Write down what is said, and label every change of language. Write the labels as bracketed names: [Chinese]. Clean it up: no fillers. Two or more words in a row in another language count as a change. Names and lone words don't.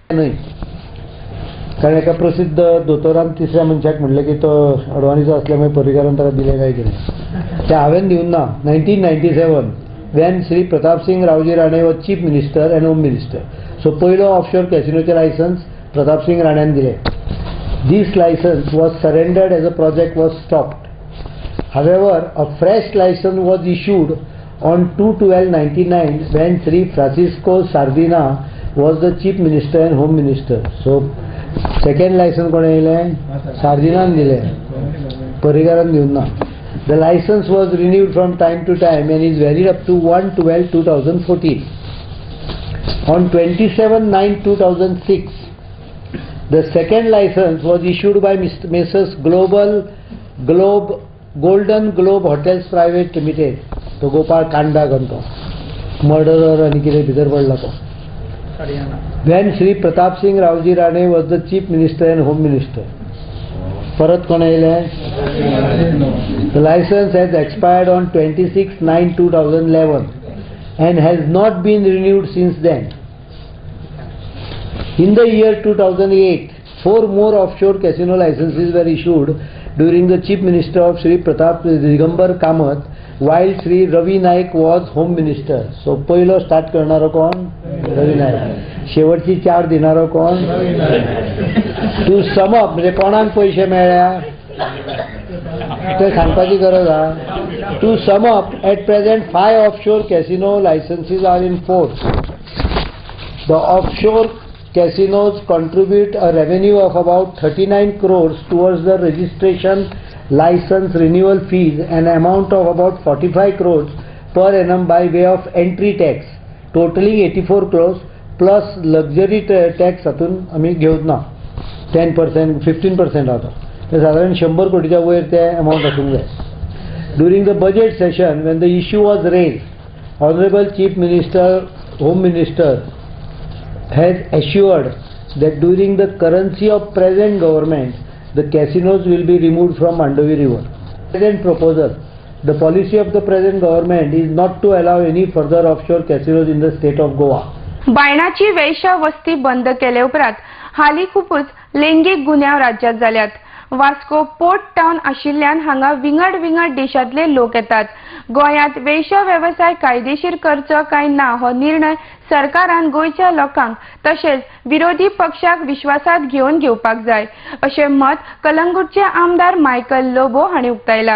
[Konkani] कारण एका प्रसिद्ध दोतोरान तिसऱ्या मनशाक म्हणले की तो अडवाणीचो असल्यामुळे पर्रीकारान ताका दिले काय कितें ते हांवें दिवन ना. [English] 1997 when श्री प्रताप सिंग रावजी राणे was Chief Minister and Home Minister. [Konkani] सो पयलो ऑफशोर कॅसिनोचे लायसन्स प्रताप सिंग राण्यान दिले. [English] This license was surrendered as a project was stopped. However, a fresh license was issued on 2/12/99 when Sri Francisco Sardina was the Chief Minister and Home Minister. So, second license [Konkani] कोणे दिले? Sardinaन दिले. पर्रीकारान दिवन ना. [English] The license was renewed from time to time and is valid up to 1/12/2014. On 27/9/2006, the second license was issued by Messrs. Golden Globe Hotels Private Limited. [Konkani] तो गोपाळ कांडा करतो मर्डरर आणि कितें भितर पडला तो. [English] When श्री प्रताप सिंग रावजी राणे was the Chief Minister and Home Minister. [Konkani] परत कोण येयले? [English] The license has expired on 26/9/2011 and has not been renewed since then. In the year 2008, 4 more offshore casino licenses were issued during the Chief Minister of Sri Pratap Digambar Kamath while Sri Ravi Naik was Home Minister. So, [Konkani] पहिलो स्टार्ट करणारो कोण? रवी नाईक. शेवटची 4 दिनारो कोण? [English] to sum up [Konkani] म्हणजे कोणाक पैसे मेळ्ळ्या ते सांगपाची गरज आहा. [English] to sum up, at present 5 offshore casino licenses are in force. The offshore casinos contribute a revenue of about 39 crores towards the registration, license renewal fees and amount of about 45 crores per annum by way of entry tax, totaling 84 crores plus luxury tax [Marathi] हातून आम्ही घेऊत ना. [Konkani] 10%, 15% आता ते साधारण 100 कोटीच्या वयर ते अमाउंट आसूंक जाय. [English] During the budget session, when the issue was raised, Honorable Chief Minister, Home Minister has assured that during the currency of present government, the casinos will be removed from Mandovi River. Present proposal, the policy of the present government is not to allow any further offshore casinos in the state of Goa. [Konkani] बायणाची वेश्या वस्ती बंद केले उपरांत हाली खूपच लैंगिक गुन्यांव राज्यात जाल्यात. वास्को पोर्ट टाउन आशिल्ल्यान हांगा विंगड देशांतले लोक येतात. गोंयांत वेश्य वेवसाय कायदेशीर करचो काय ना हो निर्णय सरकारान गोंयच्या लोकांक तशेंच विरोधी पक्षाक विश्वासात घेवपाक जाय, अशें मत कलंगूटचे आमदार मायकल लोबो हांणी उक्तायला.